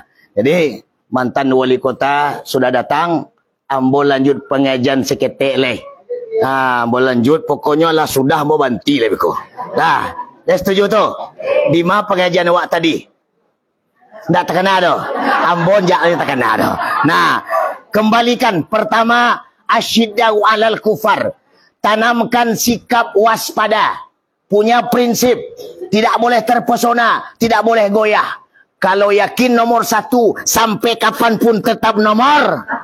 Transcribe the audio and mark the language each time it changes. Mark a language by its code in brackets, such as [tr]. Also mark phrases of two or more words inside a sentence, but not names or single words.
[min] Jadi mantan wali kota sudah datang, ambo lanjut pengajian seketek leh. Ambo lanjut pokoknya lah sudah mau banti lah beko. Dah, setuju tu. Di mana pengajian awak tadi? Tak terkena dah. Ambo jangan terkena dah. [id] Nah, kembalikan pertama [ar] أشداء على الكفار. [id] Tanamkan sikap waspada. Punya prinsip. Tidak boleh terpesona. Tidak boleh goyah. Kalau yakin nomor 1, sampai kapanpun tetap nomor.